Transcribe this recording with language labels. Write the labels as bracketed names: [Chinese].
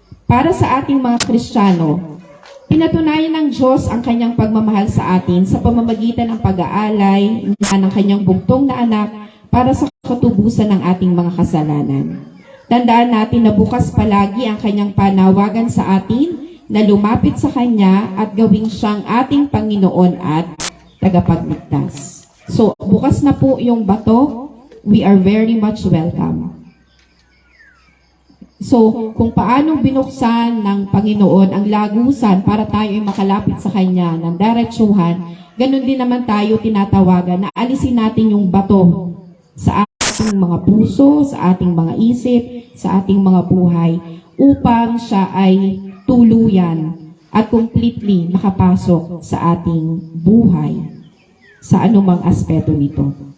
[Filipino] Para sa ating mga Kristiyano, pinatunayan ng Diyos ang kanyang pagmamahal sa atin sa pamamagitan ng pag-aalay ng kanyang bugtong na anak para sa katubusan ng ating mga kasalanan. Tandaan natin na bukas palagi ang kanyang panawagan sa atin na lumapit sa kanya at gawing siyang ating Panginoon at tagapagligtas. So, bukas na po yung bato. [English] We are very much welcome. [Filipino] So, kung paano binuksan ng Panginoon ang lagusan para tayo ay makalapit sa Kanya ng diretsuhan, ganun din naman tayo tinatawagan na alisin natin yung bato sa ating mga puso, sa ating mga isip, sa ating mga buhay, upang siya ay tuluyan at completely makapasok sa ating buhay sa anumang aspeto nito.